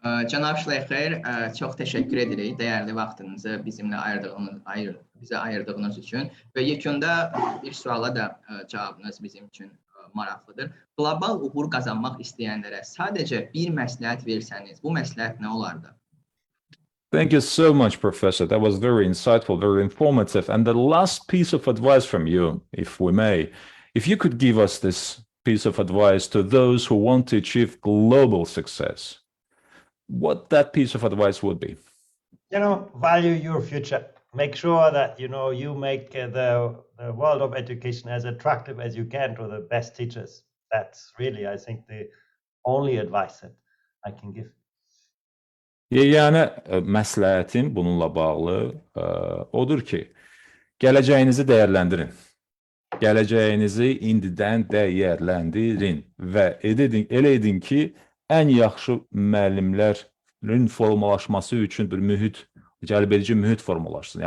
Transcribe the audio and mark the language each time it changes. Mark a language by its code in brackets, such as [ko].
[az] Cənab Şleyxer, çox təşəkkür edirik dəyərli vaxtınızı bizə ayırdığınız üçün və yekunda bir suala da cavabınız bizim üçün maraqlıdır. Qlobal uğur qazanmaq istəyənlərə sadəcə bir məsləhət versəniz, bu məsləhət nə olardı? [en] Thank you so much, Professor. That was very insightful, very informative. And the last piece of advice from you, if we may, if you could give us this piece of advice to those who want to achieve global success, what that piece of advice would be? Value your future. Make sure that, you make the world of education as attractive as you can to the best teachers. That's really, I think, the only advice that I can give. [az] Yəni, məsləhətim bununla bağlı odur ki, gələcəyinizi dəyərləndirin. Gələcəyinizi indidən dəyərləndirin və elə edin ki, ən yaxşı müəllimlərin formalaşması üçün bir cəlbedici mühit formalaşsın.